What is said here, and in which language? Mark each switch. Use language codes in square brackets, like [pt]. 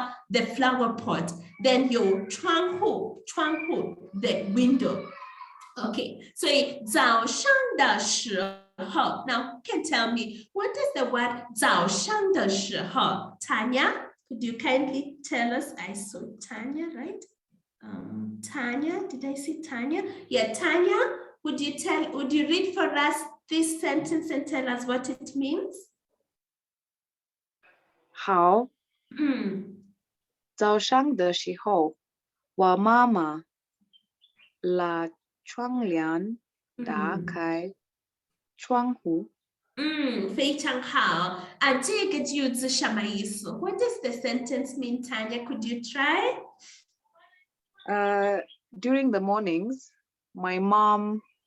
[en] the flower pot then 有窗户 the window okay [zh] 所以早上的时候 [en] now can tell me what is the word 早上的时候 Tanya could you kindly tell us I saw Tanya right Tanya, did I see Tanya? Yeah, Tanya, would you read for us this sentence and tell us what it means? [zh] 好。早上的时候，我妈妈拉窗帘，打开窗户。非常好。这个句子什么意思 [en] What does the sentence mean, Tanya? Could you try? During the mornings, my mom